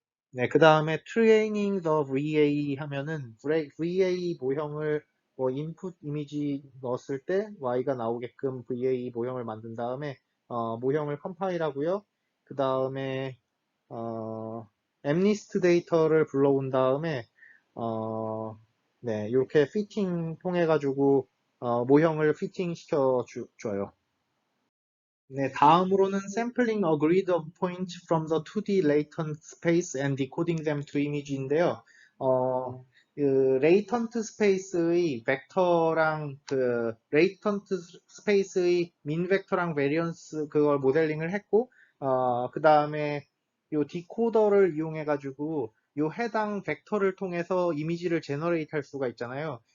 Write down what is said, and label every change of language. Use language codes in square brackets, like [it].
[ko] 네, 그 다음에 트레이닝 더 VA 하면은 VA 모형을 뭐 인풋 이미지 넣었을 때 Y가 나오게끔 VA 모형을 만든 다음에 모형을 컴파일하고요. 그 다음에 엠니스트 데이터를 불러온 다음에 네, 이렇게 피팅 통해 가지고 모형을 피팅 시켜 줘요. 네, 다음으로는 [en] sampling a grid of points from the 2D latent space and decoding them to image인데요. [ko] 그 latent space의 벡터랑 latent space의 min 벡터랑 variance 그걸 모델링을 했고, 그 다음에 요 디코더를 이용해 가지고 요 해당 벡터를 통해서 이미지를 제너레이트 할 수가 있잖아요.